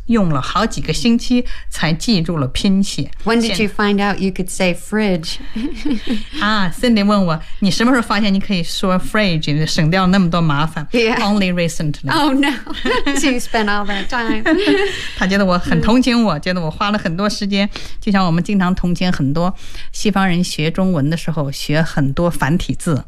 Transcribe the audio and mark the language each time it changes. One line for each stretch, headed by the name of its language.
Chinese: 用了好几个星期才记住了拼写。
English: When did you find out you could say fridge?
Chinese: 啊 ,Cindy 问我你什么时候发现你可以说 fridge, 省掉那么多麻烦、
English: yeah. Only recently. Oh no, so you spent all that time.
Chinese: 他觉得得我很同情我、嗯、觉得我花了很多时间，就像我们经常同情很多西方人学中文的时候学很多繁体字、